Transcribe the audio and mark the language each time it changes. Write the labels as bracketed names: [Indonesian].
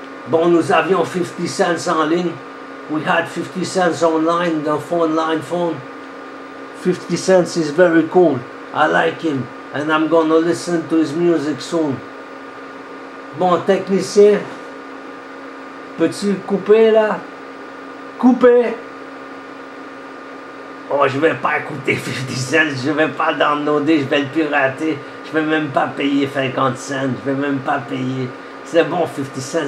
[French] Bon, nous avions 50 cents en ligne. [English] We had 50 cents online, the phone line phone. 50 cents is very cool. I like him. And I'm gonna listen to his music soon. [French] Bon, technicien, peux-tu couper là? Couper! Oh, je vais pas écouter 50 cents, je vais pas downloader, je vais le pirater. Je vais même pas payer 50 cents, je vais même pas payer. C'est bon, 50 cents.